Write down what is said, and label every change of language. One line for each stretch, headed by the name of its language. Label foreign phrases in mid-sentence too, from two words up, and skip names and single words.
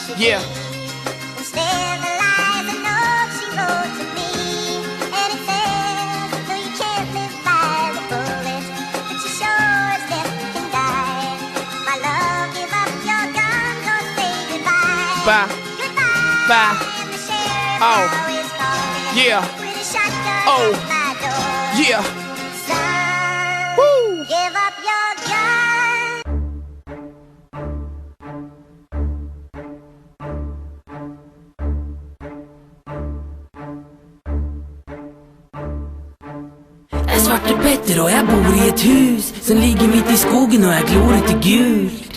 English: Instead the lies and notes she wrote to me, and it says, though you can't live by the bullet, but you sure as death can die. My love, give up your guns or say goodbye. Bye. Goodbye. And the sheriff now is calling. Yeah. With a shotgun Oh. at my door. Yeah. Son, Woo. give up your gun.
Norwegian: Jeg er Svarte Petter og jeg bor i et hus som ligger midt i skogen og er glorete gult.